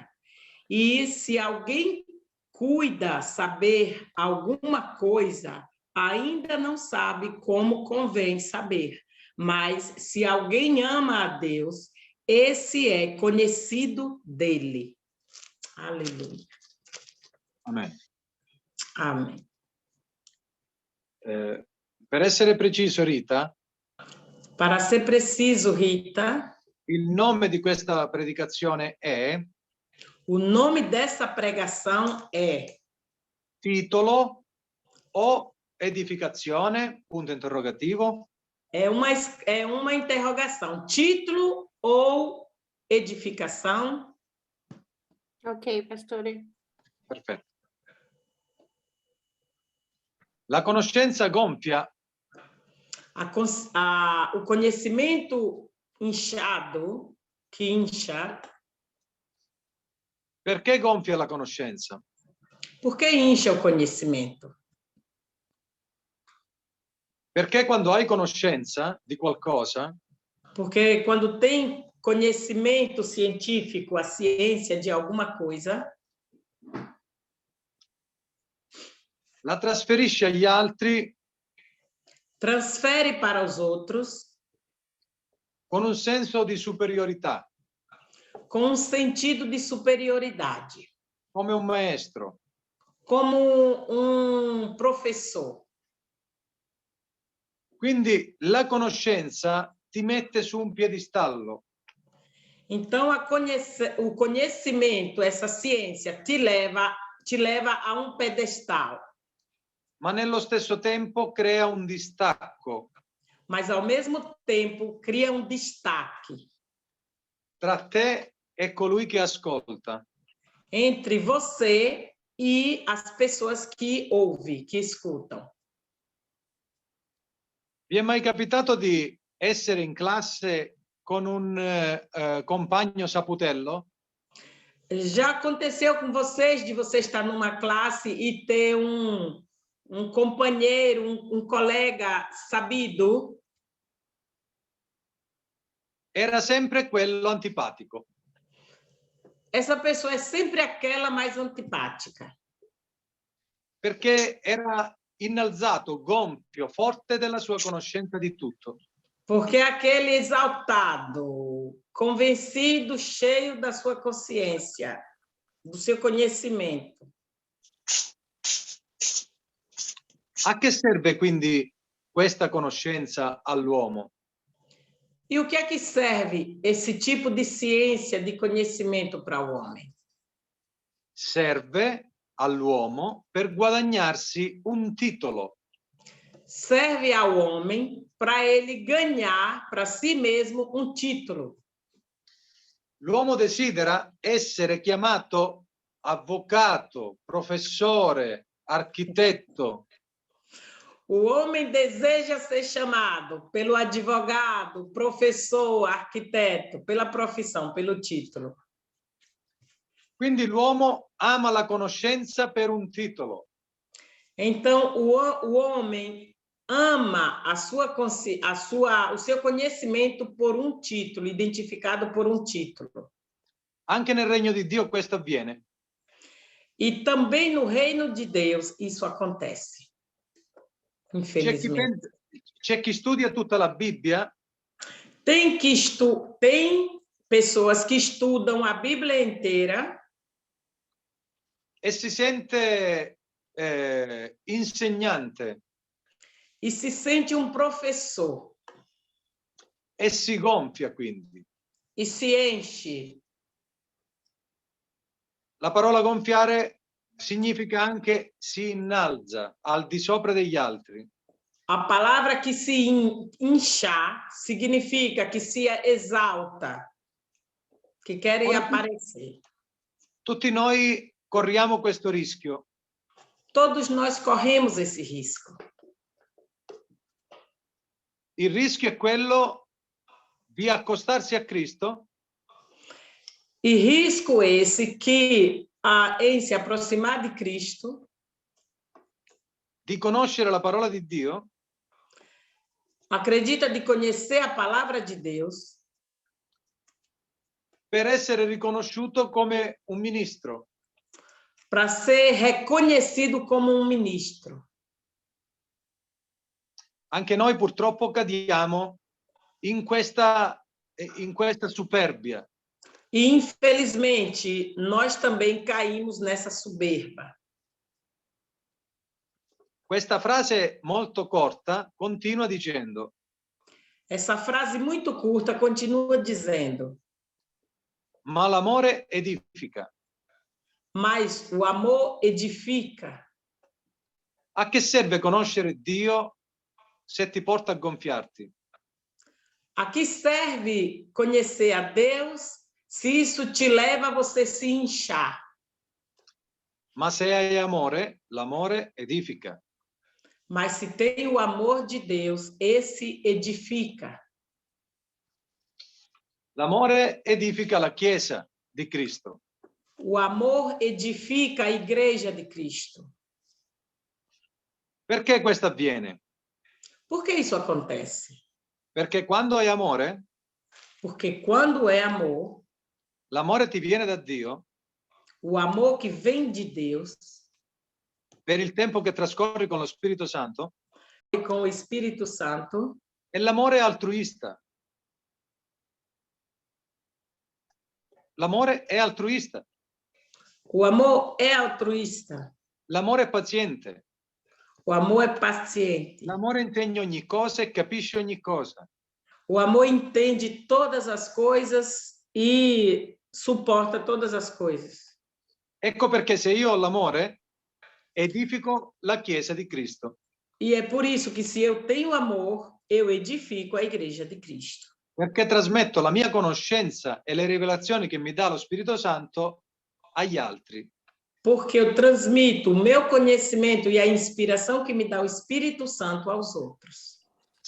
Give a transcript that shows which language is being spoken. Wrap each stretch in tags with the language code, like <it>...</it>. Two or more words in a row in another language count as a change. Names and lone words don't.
<pt>E se alguém cuida saber alguma coisa, ainda não sabe como convém saber. Mas se alguém ama a Deus, esse é conhecido dele. Aleluia. Amen. Amém.</pt> <it>Per essere preciso, Rita,</it> <pt>Para ser preciso, Rita,</pt> <it>il nome di questa predicazione è</it> <pt>o nome dessa pregação é</pt> <it>Titolo o edificazione, punto interrogativo.</it> <pt>É uma interrogação. Título ou edificação?</pt> <it>Ok, pastore. Perfetto. La conoscenza gonfia.</it> <pt>O conhecimento inchado, que incha.</pt> <it>Perché gonfia la conoscenza?</it> <pt>Por que incha o conhecimento?</pt> <it>Perché quando hai conoscenza di qualcosa,</it> <pt>Porque quando tem conhecimento científico, a ciência de alguma coisa,</pt> <it>la trasferisci agli altri</it> <pt>transfere para os outros</pt> <it>con un senso di superiorità,</it> <pt>com um sentido de superioridade,</pt> <it>come un maestro.</it> <pt>como um professor.</pt> <it>Quindi la conoscenza ti mette su un piedistallo.</it> <pt>Então, o conhecimento, essa ciência, te leva a um pedestal.</pt> <it>Ma nello stesso tempo crea un distacco</it> <pt>Mas, ao mesmo tempo, cria um destaque</pt> <it>tra te e colui che ascolta.</it> <pt>entre você e as pessoas que ouvem, que escutam.</pt> <it>Vi è mai capitato di essere in classe con un compagno saputello?</it> <pt>Já aconteceu com vocês de você estar numa classe e ter um companheiro, um colega sabido?</pt> <it>Era sempre quello antipatico.</it> <pt>Essa pessoa é sempre aquela mais antipática.</pt> <it>Perché era innalzato, gonfio, forte della sua conoscenza di tutto.</it> <pt>Porque é aquele exaltado, convencido, cheio da sua consciência, do seu conhecimento.</pt> <it>A che serve quindi questa conoscenza all'uomo?</it> <pt>E o que é que serve esse tipo de ciência, de conhecimento para o homem?</pt> <it>Serve all'uomo per guadagnarsi un titolo.</it> <pt>Serve ao homem para ele ganhar para si mesmo um título.</pt> <it>L'uomo desidera essere chiamato avvocato, professore, architetto.</it> <pt>O homem deseja ser chamado pelo advogado, professor, arquiteto, pela profissão, pelo título.</pt> <it>Quindi l'uomo ama la conoscenza per un titolo.</it> <pt>Então, o homem ama o seu conhecimento por um título, identificado por um título.</pt> <it>Anche nel regno di Dio questo avviene.</it> <pt>E também no reino de Deus isso acontece. Infelizmente.</pt> <it>C'è chi studia tutta la Bibbia.</it> <pt>Tem pessoas que estudam a Bíblia inteira</pt> <it>E si sente insegnante.</it> <pt>e se sente um professor.</pt> <it>E si gonfia quindi.</it> <pt>E se enche.</pt> <it>La parola gonfiare significa anche si innalza al di sopra degli altri.</it> <pt>A palavra que se inchar significa que se exalta, que querem aparecer.</pt> <it>Tutti noi corriamo questo rischio.</it> <pt>Todos nós corremos esse risco.</pt> <it>Il rischio è quello di accostarsi a Cristo.</it> <pt>E risco esse que, em se aproximar de Cristo,</pt> <it>di conoscere la parola di Dio,</it> <pt>acredita de conhecer a palavra de Deus,</pt> <it>per essere riconosciuto come un ministro.</it> <pt>para ser reconhecido como um ministro.</pt> <it>Anche noi purtroppo cadiamo in questa superbia.</it> <pt>E, infelizmente, nós também caímos nessa soberba.</pt> <it>Questa frase molto corta continua dicendo:</it> <pt>Essa frase muito curta continua dizendo:</pt> <it>ma l'amore edifica.</it> <pt>mas o amor edifica.</pt> <it>A che serve conoscere Dio se ti porta a gonfiarti?</it> <pt>A que serve conhecer a Deus se isso te leva a você se inchar?</pt> <it>Ma se hai amore, l'amore edifica.</it> <pt>Mas se tem o amor de Deus, esse edifica.</pt> <it>L'amore edifica la Chiesa di Cristo.</it> <pt>O amor edifica a igreja de Cristo.</pt> <it>Perché questo avviene?</it> <pt>Por que isso acontece?</pt> <it>Perché quando hai amore,</it> <pt>Porque quando é amor,</pt> <it>l'amore ti viene da Dio,</it> <pt>o amor que vem de Deus,</pt> <it>per il tempo che trascorri con lo Spirito Santo,</it> <pt>e com o Espírito Santo,</pt> <it>e l'amore è altruista. L'amore è altruista.</it> <pt>o amor é altruísta,</pt> <it>L'amore è paziente.</it> <pt>o amor é paciente,</pt> <it>L'amore intende ogni cosa e capisce ogni cosa.</it> <pt>o amor entende todas as coisas e suporta todas as coisas.</pt> <it>Ecco perché se io ho l'amore, edifico la Chiesa di Cristo.</it> <pt>E é por isso que se eu tenho amor, eu edifico a igreja de Cristo.</pt> <it>Perché trasmetto la mia conoscenza e le rivelazioni che mi dà lo Spirito Santo agli altri.</it> <pt>Porque eu transmito o meu conhecimento e a inspiração que me dá o Espírito Santo aos outros.</pt>